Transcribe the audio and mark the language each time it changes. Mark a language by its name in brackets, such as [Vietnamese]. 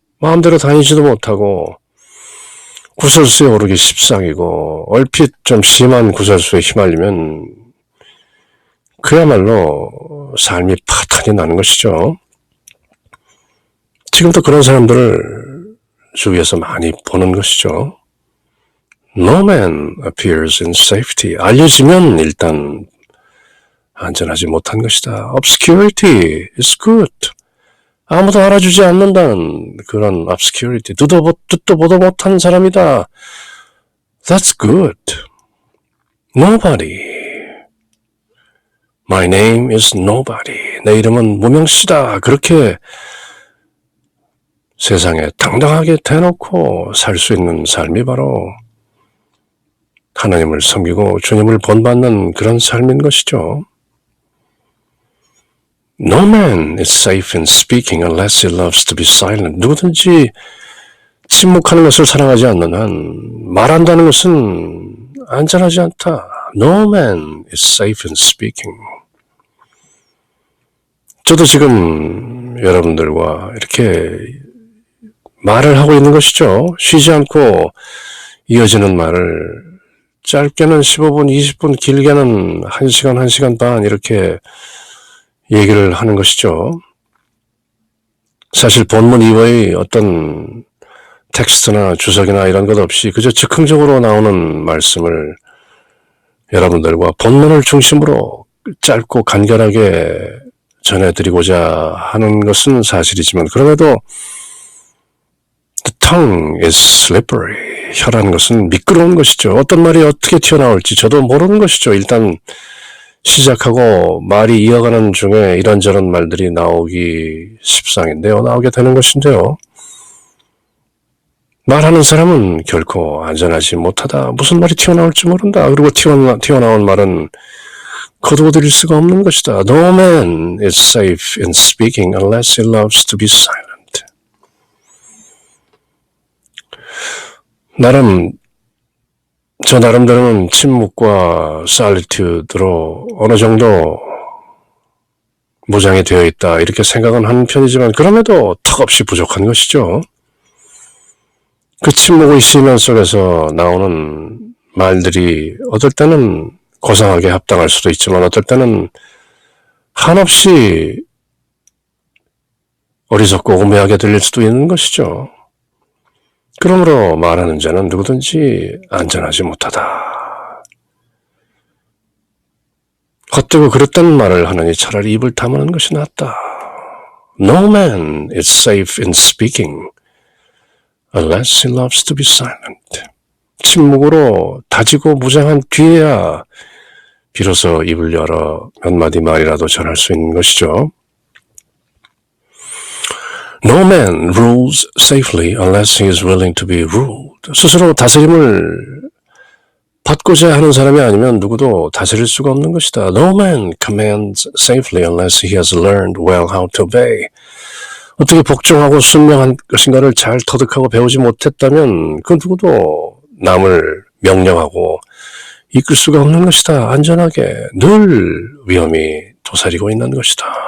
[Korean] 마음대로 다니지도 못하고 구설수에 오르기 십상이고 얼핏 좀 심한 구설수에 휘말리면 그야말로 삶이 파탄이 나는 것이죠. 지금도 그런 사람들을 주위에서 많이 보는 것이죠. [English] No man appears in safety. [Korean] 알려지면 일단 안전하지 못한 것이다. [English] Obscurity is good. [Korean] 아무도 알아주지 않는다는 그런 obscurity. 듣도 보도 못한 사람이다. [English] That's good. Nobody. My name is nobody. [Korean] 내 이름은 무명시다. 그렇게 세상에 당당하게 대놓고 살 수 있는 삶이 바로 하나님을 섬기고 주님을 본받는 그런 삶인 것이죠. [English] No man is safe in speaking unless he loves to be silent. [Korean] 누구든지 침묵하는 것을 사랑하지 않는 한 말한다는 것은 안전하지 않다. [English] No man is safe in speaking. [Korean] 저도 지금 여러분들과 이렇게 말을 하고 있는 것이죠. 쉬지 않고 이어지는 말을 짧게는 15분, 20분, 길게는 1시간, 1시간 반 이렇게 얘기를 하는 것이죠. 사실 본문 이외의 어떤 텍스트나 주석이나 이런 것 없이 그저 즉흥적으로 나오는 말씀을 여러분들과 본문을 중심으로 짧고 간결하게 전해드리고자 하는 것은 사실이지만 그럼에도 [English] The tongue is slippery. [Korean] 혀라는 것은 미끄러운 것이죠. 어떤 말이 어떻게 튀어나올지 저도 모르는 것이죠. 일단 시작하고 말이 이어가는 중에 이런저런 말들이 나오기 십상인데요. 나오게 되는 것인데요. 말하는 사람은 결코 안전하지 못하다. 무슨 말이 튀어나올지 모른다. 그리고 튀어나온 말은 거두어들일 수가 없는 것이다. [English] No man is safe in speaking unless he loves to be silent. [Korean] 저 나름대로는 침묵과 solitude로 어느 정도 무장이 되어 있다 이렇게 생각은 하는 편이지만 그럼에도 턱없이 부족한 것이죠. 그 침묵의 시면 속에서 나오는 말들이 어떨 때는 고상하게 합당할 수도 있지만 어떨 때는 한없이 어리석고 오매하게 들릴 수도 있는 것이죠. 그러므로 말하는 자는 누구든지 안전하지 못하다. 헛되고 그릇된 말을 하느니 차라리 입을 다무는 것이 낫다. [English] No man is safe in speaking unless he loves to be silent. [Korean] 침묵으로 다지고 무장한 뒤에야 비로소 입을 열어 몇 마디 말이라도 전할 수 있는 것이죠. [English] No man rules safely unless he is willing to be ruled. [Korean] 스스로 다스림을 받고자 하는 사람이 아니면 누구도 다스릴 수가 없는 것이다. [English] No man commands safely unless he has learned well how to obey. [Korean] 어떻게 복종하고 순명한 것인가를 잘 터득하고 배우지 못했다면 그 누구도 남을 명령하고 이끌 수가 없는 것이다. 안전하게 늘 위험이 도사리고 있는 것이다.